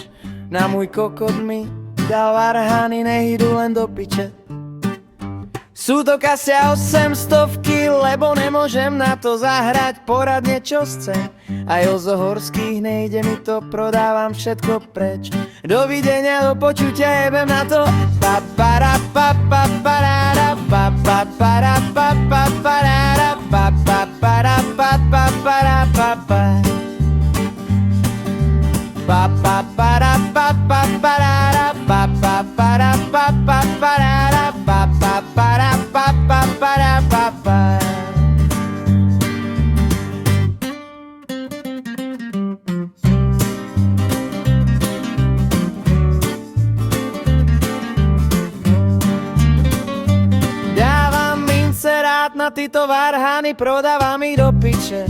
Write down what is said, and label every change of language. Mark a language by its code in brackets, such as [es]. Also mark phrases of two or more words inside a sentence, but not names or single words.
[sk] Na môj kokot mi dal varhany, nech idú len do piče. Sú to kasia 800-ky, lebo nemôžem na to zahrať poradne čo chcem. Aj o Zohorských nejde mi to, prodávam všetko preč. Dovidenia, do počutia, jebem na to. Pa para pa pa parara pa pa para pa pa parara pa pa para pa pa para pa pa pa pa para pa pa parara pa pa para pa pa parara pa pa para pa pa para pa pa. Dávam inserát na tyto varhany, prodávam ich do piče.